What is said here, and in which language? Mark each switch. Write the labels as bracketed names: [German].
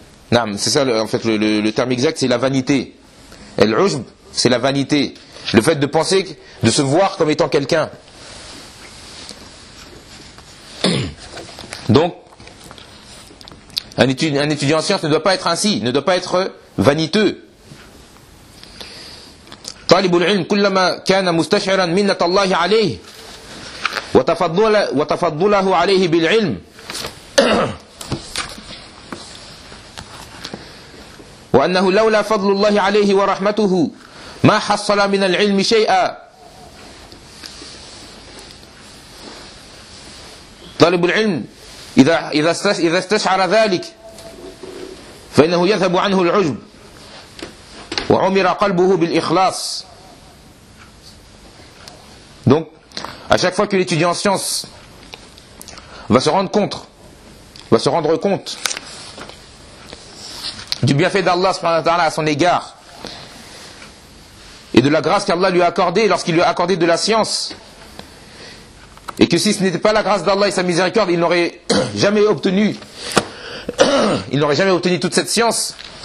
[French] Non, c'est ça en fait le terme exact, c'est la vanité. Al-ujb, c'est la vanité. Le fait de penser, de se voir comme étant quelqu'un. Donc, un étudiant en science ne doit pas être ainsi, ne doit pas être vaniteux. [Arabic] طالب العلم كلما كان مستشعرا منة الله عليه وتفضله عليه بالعلم وأنه لولا فضل الله عليه ورحمته ما حصل من العلم شيئا. طالب العلم إذا استشعر ذلك فإنه يذهب عنه العجب وعمر قلبه بالإخلاص. [French] Donc, à chaque fois que l'étudiant en science va se rendre compte du bienfait d'Allah subhanahu wa ta'ala à son égard et de la grâce qu'Allah lui a accordée lorsqu'il lui a accordé de la science, et que si ce n'était pas la grâce d'Allah et sa miséricorde, il n'aurait jamais obtenu toute cette science.